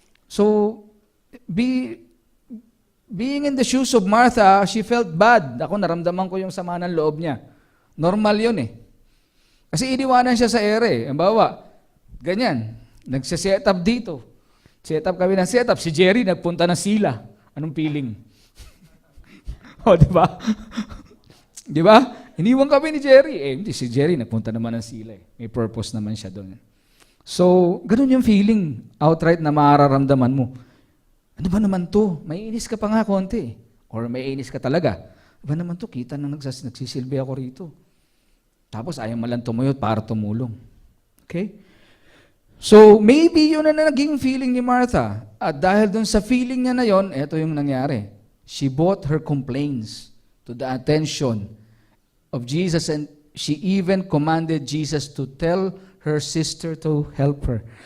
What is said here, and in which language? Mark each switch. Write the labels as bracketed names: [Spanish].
[English] So, being in the shoes of Martha, she felt bad. [Filipino] Ako, naramdaman ko yung sama ng loob niya. Normal yun eh. Kasi iniwanan siya sa ere. Ang bawa, ganyan. Nagsiset up dito. Set up kami ng set up. Si Jerry nagpunta na sila. Anong feeling? O, di ba? Di ba? Iniwan kami ni Jerry. Hindi, si Jerry nagpunta naman ng sila. May purpose naman siya doon. So, ganun yung feeling. Outright na mararamdaman mo. Ano ba naman to? May inis ka pa nga konti. Or may inis ka talaga. Ano ba naman to? Kita na nagsisilbi ako rito. Tapos ayaw mo lang tumuyot para tumulong. Okay? [English] So, maybe [Filipino] yun na naging feeling ni Martha. At dahil dun sa feeling niya na yon, ito yung nangyari. [English] She brought her complaints to the attention of Jesus and she even commanded Jesus to tell her sister to help her.